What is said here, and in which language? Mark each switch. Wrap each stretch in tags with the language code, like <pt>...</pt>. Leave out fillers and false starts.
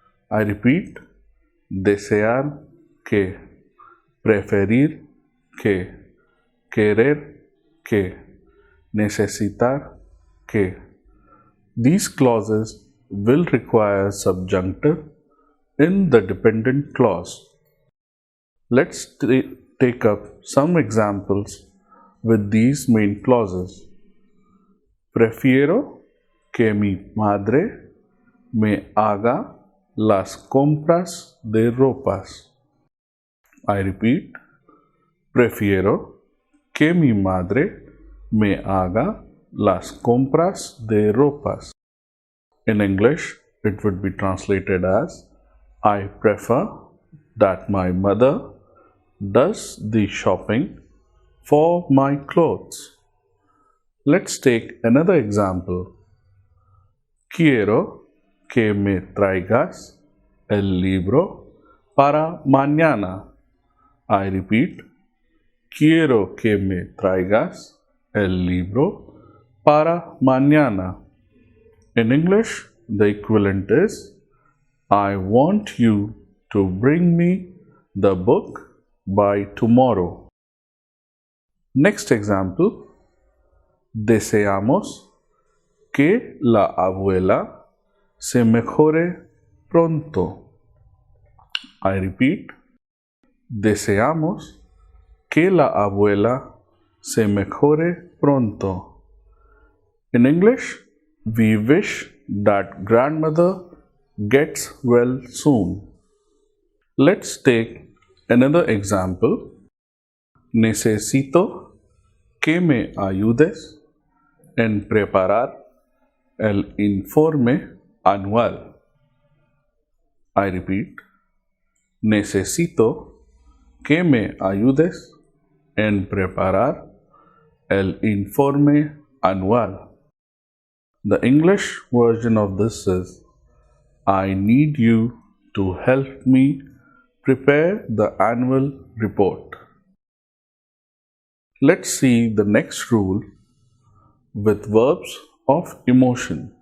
<en>I repeat,</en> <es>desear que, preferir que, querer que, necesitar que.</es> <en>These clauses will require subjunctive in the dependent clause. Let's take up some examples with these main clauses.</en> <es>Prefiero que mi madre me haga las compras de ropas.</es> <en>I repeat,</en> <es>prefiero que mi madre me haga las compras de ropas.</es> <en>In English, it would be translated as, I prefer that my mother does the shopping for my clothes. Let's take another example.</en> <es>Quiero que me traigas el libro para mañana.</es> <en>I repeat,</en> <es>quiero que me traigas el libro para mañana.</es> <en>In English, the equivalent is, I want you to bring me the book by tomorrow. Next example.</en> <es>Deseamos que la abuela se mejore pronto.</es> <en>I repeat,</en> <es>deseamos que la abuela se mejore pronto.</es> <en>In English, we wish that grandmother gets well soon. Let's take another example.</en> <es>Necesito que me ayudes en preparar el informe anual.</es> <en>I repeat,</en> <es>necesito que me ayudes en preparar el informe anual.</es> <en>The English version of this is, I need you to help me prepare the annual report. Let's see the next rule with verbs of emotion.</en>